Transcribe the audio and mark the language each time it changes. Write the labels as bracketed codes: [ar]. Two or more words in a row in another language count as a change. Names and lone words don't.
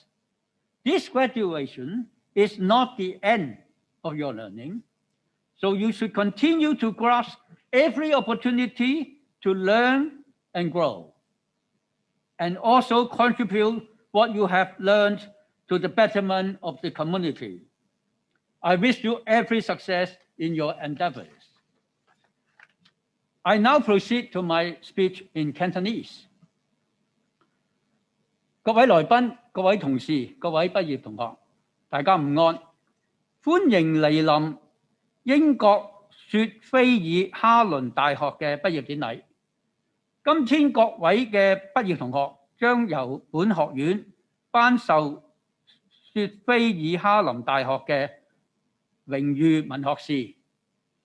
[en] This graduation is not the end of your learning, so you should continue to grasp every opportunity to learn and grow, and also contribute what you have learned to the betterment of the community. I wish you every success in your endeavors. I now proceed to my speech in Cantonese. [yue] 各位來賓、各位同事、各位畢業同學，大家午安，歡迎蒞臨英國雪菲爾哈倫大學嘅畢業典禮。今天各位嘅畢業同學將由本學院頒授雪菲爾哈倫大學嘅榮譽文學士。